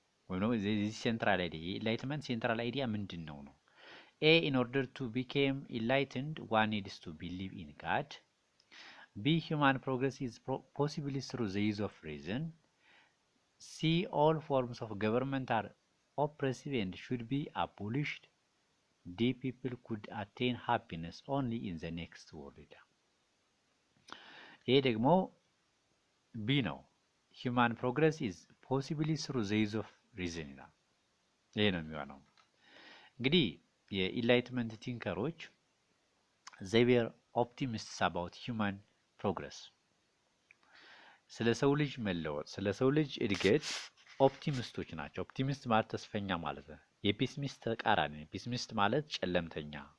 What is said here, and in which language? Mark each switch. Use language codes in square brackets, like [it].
[am] ወይም ደግሞ የዚህ ሴንትራል አይዲያ የኢንላይትመንት ሴንትራል አይዲያ ምንድን ነው? [en] ኤ ኢን ኦርደር ቱ ቢኬም ኢንላይትንድ ዋን ኒድስ ቱ ቢሊቭ ኢን ጋድ። ቢ ሁማን ፕሮግረስ ኢዝ ፖሲብል ትሩ ዘ ዩዝ ኦፍ ሪዝን። ሲ ኦል ፎርምስ ኦፍ ገቨርንመንት አር oppressive and should be abolished. D people could attain happiness only in the next world. [am] ይሄ ደግሞ ቢ ነው። [en] human progress is possibly through the use of reason [am] ይላል። ይሄ ነው የሚሆነው። እንግዲህ የኢንላይትመንት ቲንከሮች [en] they were optimists about human progress። [am] ስለ ሰው ልጅ መለወጥ፣ ስለ ሰው ልጅ እድገት ኦፕቲሚስቶች ናቸው። ኦፕቲሚስት ማለት ተስፈኛ ማለት ነው። የፔሲሚስት ተቃራኒ ነው። ፔሲሚስት ማለት ጨለምተኛ፣